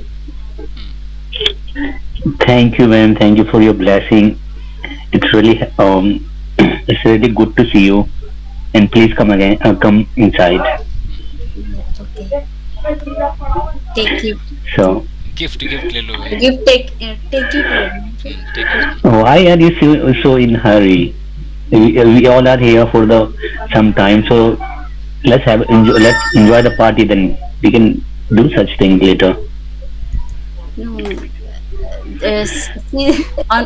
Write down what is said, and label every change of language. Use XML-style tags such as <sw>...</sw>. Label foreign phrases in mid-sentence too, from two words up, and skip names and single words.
<en>Thank you, ma'am. Thank you for your blessing. It's really it's really good to see you. And please come again. Come inside. Okay. Take it. So,</en> <hi>Gift ले लो भाई.</hi> <en>Give take it. Take it. why are you so in hurry? We all are here for the some time. So let's enjoy the party. Then we can do such thing later. No. See on.</en>